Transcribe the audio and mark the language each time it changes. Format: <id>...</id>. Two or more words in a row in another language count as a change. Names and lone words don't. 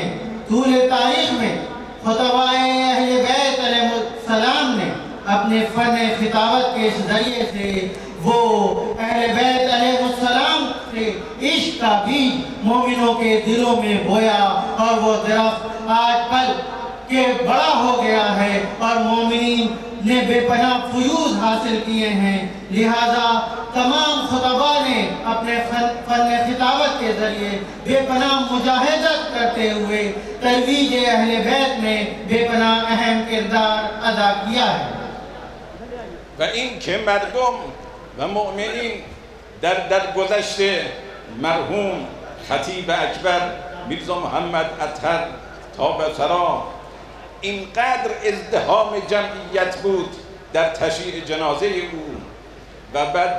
<ur>طول تاریخ میں خطبائے اہل بیت علیہ السلام نے اپنے فن خطابت کے ذریعے سے وہ اہل بیت علیہ السلام سے عشق کا بیج مومنوں کے دلوں میں بویا اور وہ درخت آج کل کے بڑا ہو گیا ہے اور مومنین نے بے پناہ فیوض حاصل کیے ہیں. لہٰذا تمام خطبا نے اپنے فن خطابت کے ذریعے بے پناہ مجاہدت کرتے ہوئے ترویج اہل بیت میں بے پناہ اہم کردار ادا کیا ہے.</ur> <fa>و این که مردم و مؤمنین در گذشت مرحوم خطیب اکبر میرزا محمد اطهر طابسرا اینقدر ازدحام جمعیت بود در تشییع جنازه او و بعد</fa>